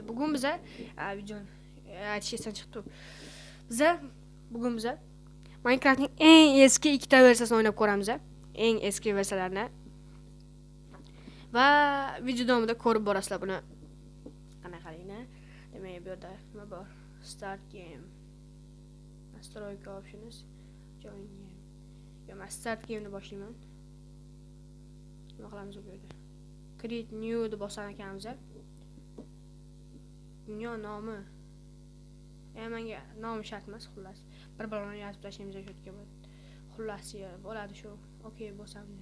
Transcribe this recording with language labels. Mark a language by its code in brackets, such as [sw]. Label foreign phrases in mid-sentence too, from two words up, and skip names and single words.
[uz] Bugun biz video aytish esdan chiqdi. Bugun biz Minecraftning eng eski ikkita versiyasini o'ynab ko'ramiz. Eng eski versiyalarini. Va video davomida ko'rib borasizlar buni. Qanaqaligini. Demak, bu yerda nima bor? [en] Start game. Настройка options. Join game. [uz] Men [en] start game [uz] ni boshlayman. Nima qilamiz bu yerda? [en] Create new [uz] deb bosar ekanmiz. Dunyo nomi. Menga nomi shart emas, xullas. Bir bilan yozib tashlaymiz shu yerga. Xullas bo'ladi shu. Okey bo'lsamiz.